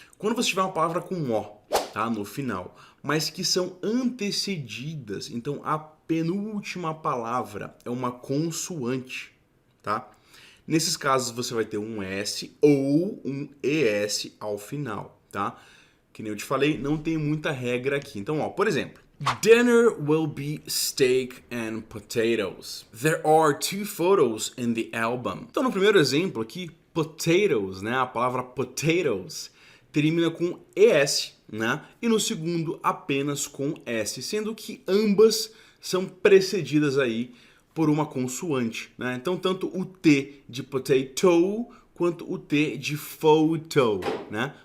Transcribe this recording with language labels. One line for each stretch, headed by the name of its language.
Portuguese: Quando você tiver uma palavra com O, tá, no final, mas que são antecedidas, então a penúltima palavra é uma consoante, tá? Nesses casos você vai ter um S ou um ES ao final, tá? Que nem eu te falei, não tem muita regra aqui. Então, ó, por exemplo,
English: dinner will be steak and potatoes. There are 2 photos in the album.
Portuguese: Então, no primeiro exemplo aqui, potatoes, né? A palavra potatoes termina com ES, né? E no segundo apenas com S, sendo que ambas são precedidas aí por uma consoante, né? Então tanto o T de potato quanto o T de photo, né?